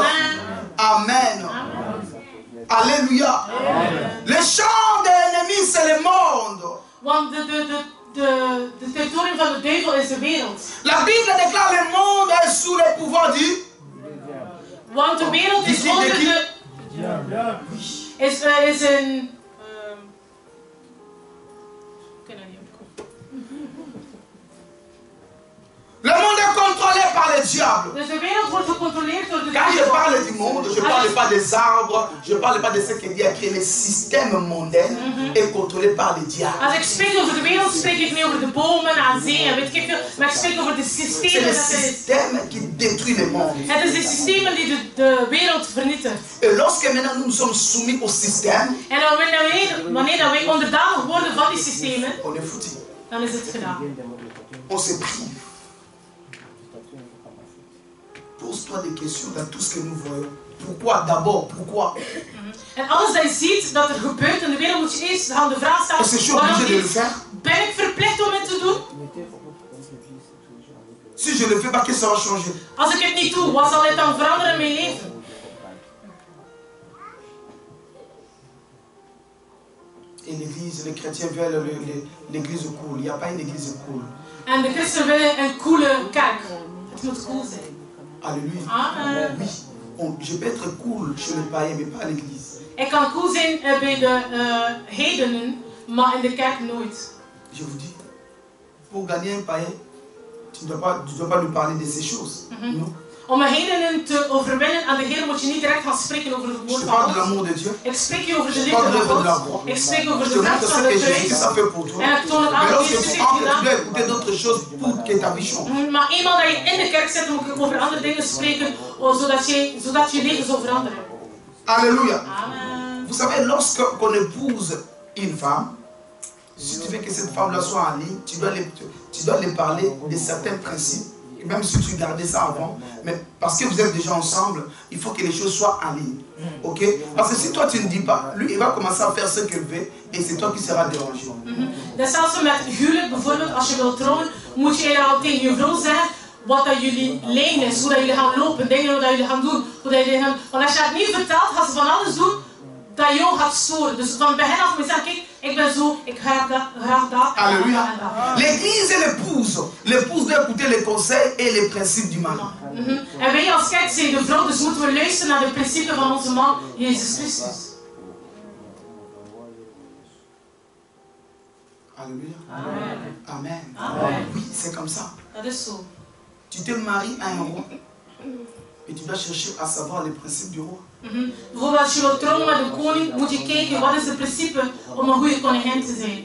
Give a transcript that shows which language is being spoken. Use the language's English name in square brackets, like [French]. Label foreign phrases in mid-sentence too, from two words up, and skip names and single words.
[French] Amen. Amen. Alléluia. Les champs de l'ennemi, c'est le monde. [Dutch] Want de territorium van de duivel is de wereld. [French] La Bible déclare le monde est sous le pouvoir du. [Dutch] Want de wereld is Die onder die- de... Is een... [French] Le monde est contrôlé par le diable. [Dutch] Dus de wereld wordt gecontroleerd door de [French] Quand je [Dutch] duivel. [French] parle du monde, je ne parle pas des arbres, je ne parle pas de ce que Dieu a créé. Le système mondain est contrôlé par le diable. [Dutch] Als ik spreek over de wereld, spreek ik niet over de bomen en zee en weet ik veel, maar ik spreek over de [French] C'est [Dutch] systemen. [French] le [Dutch] Dat is. [French] système qui détruit le monde. [Dutch] Het is de systemen die de wereld vernietigen. [French] Et lorsque maintenant nous sommes soumis au système, [Dutch] En wanneer wij onderdanig worden van die systemen, [French] on est foutu. [Dutch] dan is het gedaan. [French] On se prive. Pose-toi des questions dans tout ce que nous voyons. Pourquoi d'abord? Pourquoi? [Dutch] En alles dat je ziet dat er gebeurt in de wereld, moet je eerst aan de vraag stellen: [French] Est-ce que je suis obligé de le [Dutch] waarom [French] faire? [Dutch] ben ik verplicht om het te doen? [French] Si je ne le fais pas, qu'est-ce que ça va changer? [Dutch] Als ik het niet doe, wat zal het dan veranderen in mijn leven? [French] Et l'église, les chrétiens veulent l'église cool. Il n'y a pas une église cool. [Dutch] En de christen willen een coole kerk. Het moet cool zijn. [French] Alléluia. Amen. Oui, je peux être cool chez le païen, mais pas à l'église. [Dutch] Ik kan cool zijn bij de heidenen, maar in de kerk nooit. [French] Je vous dis, pour gagner un païen, tu ne dois pas lui parler de ces choses. Non. [Dutch] Om een heidenen te overwinnen aan de Heer moet je niet direct gaan spreken over het [French] Je [Dutch] woord [French] te [Dutch] van [French] parle de [Dutch] God. [French] l'amour de Dieu. [Dutch] Ik spreek je over de [French] Je [Dutch] liefde [French] parle de [Dutch] van [French] la [Dutch] God. [French] croix. [Dutch] Ik spreek over [French] Je [Dutch] de [French] te montre [Dutch] kracht [French] ce [Dutch] van [French] que [Dutch] de [French] Jésus [Dutch] kruis. [French] a fait pour toi. [Dutch] En ik toon het aan [French] Mais [Dutch] wat [French] lorsque [Dutch] Jezus [French] tu [Dutch] heeft [French] entres, tu [Dutch] gedaan. [French] dois écouter d'autres choses pour que ta vie change. [Dutch] Maar eenmaal dat je in de kerk zit, moet ik over andere dingen spreken, zodat je leven zal veranderen. [French] Alléluia. Amen. Vous savez, lorsqu'on épouse une femme, si tu veux que cette femme-là soit en ligne, tu dois lui parler de certains principes Même si tu gardais ça avant, mais parce que vous êtes déjà ensemble, il faut que les choses soient en ligne. Ok? Parce que si toi tu ne dis pas, lui il va commencer à faire ce qu'il veut et c'est toi qui seras dérangé. [Dutch] Dat is zelfs met huwelijk bijvoorbeeld, als je wilt trouwen, moet je eigenlijk al tegen je vrouw zeggen wat dat jullie lijn is, hoe dat jullie gaan lopen, dingen dat jullie gaan doen, hoe dat jullie gaan... Want als je het niet vertelt, gaan ze van alles doen dat jou gaat storen. Dus van begin af moet je zeggen, kijk, ik ben zo, ik graag dat. [French] Alléluia. L'église et l'épouse. L'épouse doit écouter les conseils et les principes du mari. [Dutch] En wij als kerk zijn de vrouw, dus moeten we luisteren naar de principes van onze man, Jezus Christus. [French] Alléluia. Amen. Amen. Amen. Oui, c'est comme ça. [Dutch] Dat is zo. [French] Tu te maries à un roi et tu dois chercher à savoir les principes du roi. [Dutch] Bijvoorbeeld als je wilt trouwen met een koning, moet je kijken wat is het principe om een goede koningin te zijn.